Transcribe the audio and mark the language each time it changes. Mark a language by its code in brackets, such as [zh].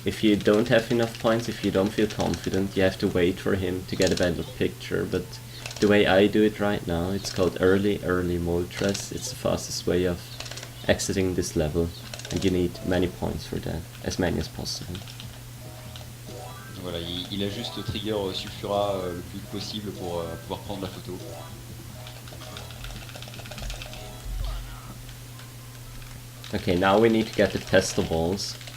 [en] If you don't have enough points, if you don't feel confident, you have to wait for him to get a better picture, but the way I do it right now, it's called early Moltres. It's the fastest way of exiting this level, and you need many points for that, as many as possible. [fr] Voilà, il a juste trigger Sulfura le plus vite possible pour pouvoir prendre la photo. [en] Okay, now we need to get the pestle balls.